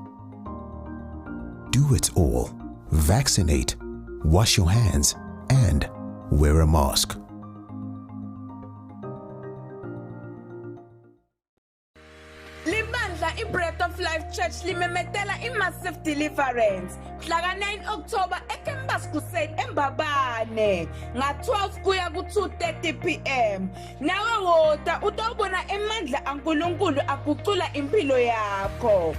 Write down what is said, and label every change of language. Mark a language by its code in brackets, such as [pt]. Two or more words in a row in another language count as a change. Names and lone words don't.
[en] Do it all. Vaccinate, wash your hands, and wear a mask. [ss] Breath of Life Church limemetela massive deliverance mhla 9 October eCampus Crusade eMbabane nga-12 kuya ku-2:30 PM. Nawe woda utobona emandla aNkulunkulu agucula impilo yakho.